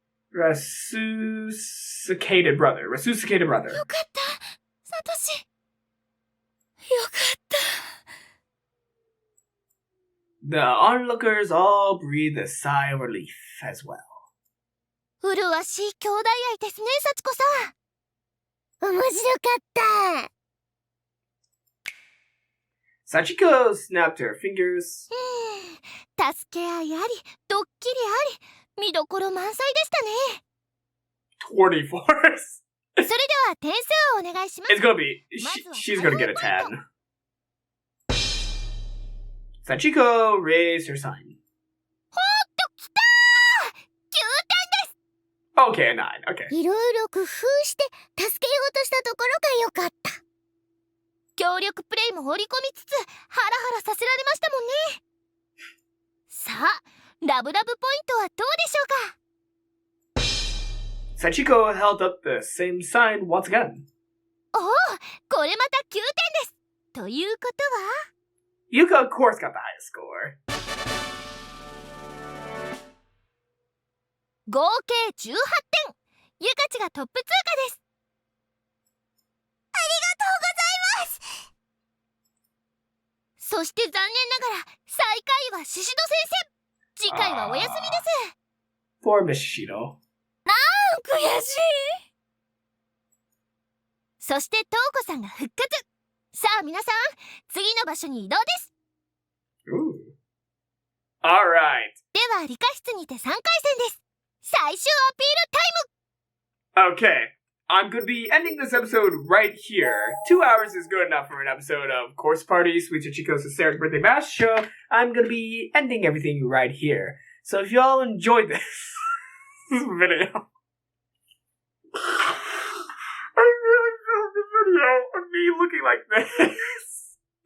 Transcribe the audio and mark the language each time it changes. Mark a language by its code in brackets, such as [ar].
[en] Resuscitated brother. [ja] よかったサトシ。よかった。 [en] The onlookers all breathed a sigh of relief as well. [ja] 麗しい兄弟愛ですね幸子さん。面白かった。 [en] Sachiko snapped her fingers. [ja] 助け合いあり、ドッキリあり、見どころ満載でしたね。 [en] 24. [ja] それでは点数をお願いします。 [en] It's gonna be. She's gonna get a 10. Sachiko raised her sign. [ja] ほーっときたー !9 点です。 [en] Okay, a 9. Okay. [ja] いろいろ工夫して助けようとしたところが良かった。協力プレイも織り込みつつハラハラさせられましたもんね。さあラブラブポイントはどうでしょうか。 [en] Sachiko held up the same sign once again. [ja] おお、これまた9点です。ということは [en] Yuka, of course, got the highest score. [ja] 合計18点。ゆかちがトップ通過です。ありがとうございます。そして残念ながら最下位はシシド先生。次回はお休みです。 [en] Poor Miss Shishido. [ja] 悔しい。そしてトウコさんが復活。さあ皆さん、次の場所に移動です。 [en] Ooh. Alright. [ja] では理科室にて3回戦です。最終アピールタイム。 [en] Okay. I'm gonna be ending this episode right here. 2 hours is good enough for an episode of Course Party, Sweet Sachiko's Hysteric Birthday Bash Show. I'm gonna be ending everything right here. So if y'all enjoyed this video, I really filmed the video of me looking like this.